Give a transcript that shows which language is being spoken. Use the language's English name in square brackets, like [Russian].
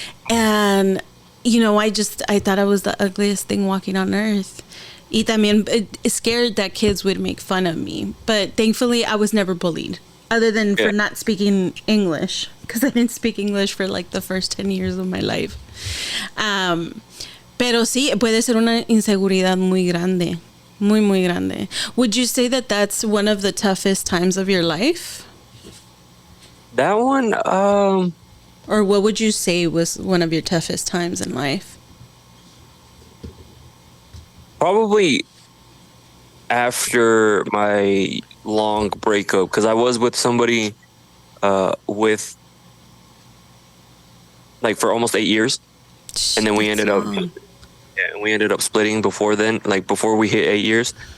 [English] And, you know, I thought I was the ugliest thing walking on earth. [Spanish] Y también [English] scared that kids would make fun of me. But thankfully, I was never bullied, other than for not speaking English, because I didn't speak English for like the first 10 years of my life. [Spanish] Pero sí, puede ser una inseguridad muy grande. Muy, muy grande. [English] Would you say that that's one of the toughest times of your life? That one, or what would you say was one of your toughest times in life? Probably after my long breakup, because I was with somebody with like for almost 8 years, and then we ended up splitting before then, like before we hit 8 years.